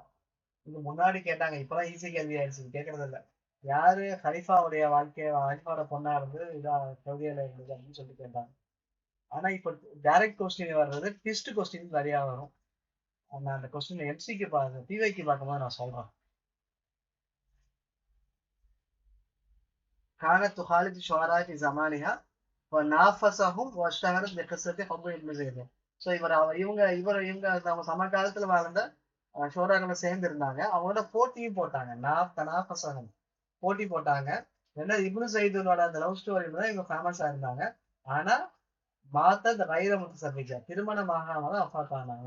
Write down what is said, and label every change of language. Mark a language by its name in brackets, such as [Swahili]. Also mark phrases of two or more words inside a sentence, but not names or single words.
[Tamil] இது முன்னாடி கேட்டாங்க, இப்பதான் ஈஸி கேள்வி ஆயிடுச்சு, கேட்கறது இல்ல. யாரு ஹலிஃபாவுடைய ஹலிஃபாவோட பொண்ணா இருந்து இதா கவிதையில இருந்தது அப்படின்னு சொல்லி கேட்டாங்க. ஆனா இப்ப [English] direct question [Tamil] வர்றது [English] twist question [Tamil] நிறைய வரும். நான் அந்த கொஸ்டின் எம்சிக்கு பாருங்க, பிவைக்கு பார்க்கும்போது நான் சொல்றேன். [Arabic] كانت تخالط الشعراء في زمانها ونافسهم واشتهرت بقصة حب ابن زيد. [Tamil] ஸோ இவங்க நம்ம சமகாலத்துல வாழ்ந்த ஷோராக்களை சேர்ந்து இருந்தாங்க. அவங்களோட போட்டியும் போட்டாங்க. நாஃபசகம் போட்டி போட்டாங்க. ஏன்னா இப்னு சைதுனோட அந்த [English] love story [Tamil] தான் இவங்க ஃபேமஸா இருந்தாங்க. ஆனா மாத்த இந்த [Arabic] غير متزوجة [Tamil] திருமணம் ஆகாம தான் வஃபாத் ஆனாங்க.